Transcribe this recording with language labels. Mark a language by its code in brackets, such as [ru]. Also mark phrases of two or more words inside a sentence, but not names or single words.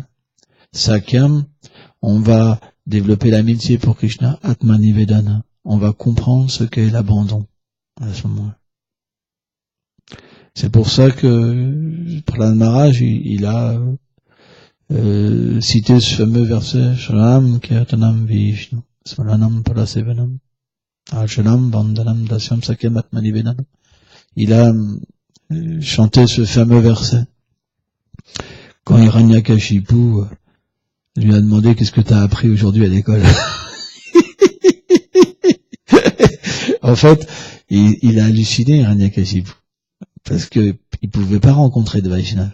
[fr] Sakyam, on va développer l'amitié pour Krishna. Atmanivedana, on va comprendre ce qu'est l'abandon à ce moment-là. C'est pour ça que Prahlad Maharaj, il a cité ce fameux verset [sa] Shram Kirtanam Vishnu Smaranam Palasevanam Archanam Vandanam Dasyam Sakyam Atmanivedanam. [fr] Il a chanté ce fameux verset quand Hiranyakashipu lui a demandé qu'est-ce que tu as appris aujourd'hui à l'école. En fait, il a halluciné Hiranyakashipu parce que il pouvait pas rencontrer de Vaishnava.